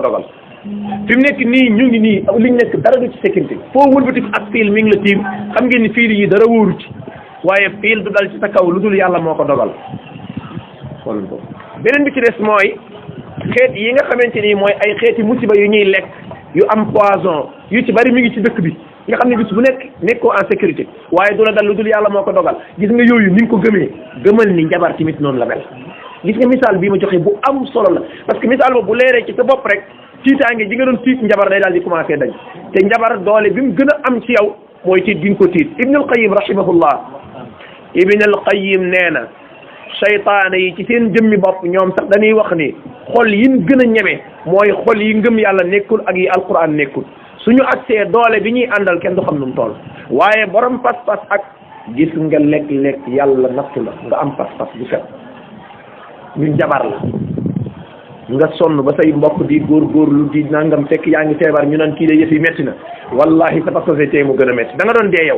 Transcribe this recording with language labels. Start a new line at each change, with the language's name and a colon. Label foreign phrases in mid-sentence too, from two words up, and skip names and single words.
Wolof: dogal fi mu nekk nii ñu ngi nii liñ nekk dara du ci sécurité foo wëlbati ak fiil mi ngi la tiim xam ngeen ni fiil yi dara wóoru ci waaye fiil du dal ci sa kaw lu dul yàlla moo ko dogal xool ko beneen bi ci des mooy xeet yi nga xamante ni mooy ay xeeti musiba yu ñuy lekk yu am poison yu ci bari mi ngi ci dëkk bi nga xam ne bis bu nekk nekkoo
French: en sécurité
Wolof: waaye du la dal lu dul yàlla moo ko dogal gis nga yooyu ni nga ko gëmee gëmal ni njabar tamit noonu la mel gis nga misaal bii ma joxe bu am solo la
French: parce que
Wolof: misaal boobu bu leeree ci sa bopp rek tiitaange ji nga doon tiit njabar day daal di commencé dañ te njabar doole bi mu gën a am ci yow mooy tiit gi nga ko tiit Ibn al-Qayyim rahimahullah Ibn al-Qayyim nee na saytaane yi ci seen jëmmi bopp ñoom sax dañuy wax ni xol yin gën a ñeme mooy xol yi ngëm yàlla nekkul ak yi alquran nekkul suñu agsee doole bi ñuy àndal kenn du xam nu mu toll waaye borom pas-pas ak gis nga lekk-lekk yàlla nattu la nga am pas-pas bu set ñu jabar la nga sonn ba say mbokk di góorgóorlu di nangam fekk yaa ngi feebar ñu naan kii de yëf yi métti na wallahi sa pas-pas tey mu gën a métti da nga doon dee yow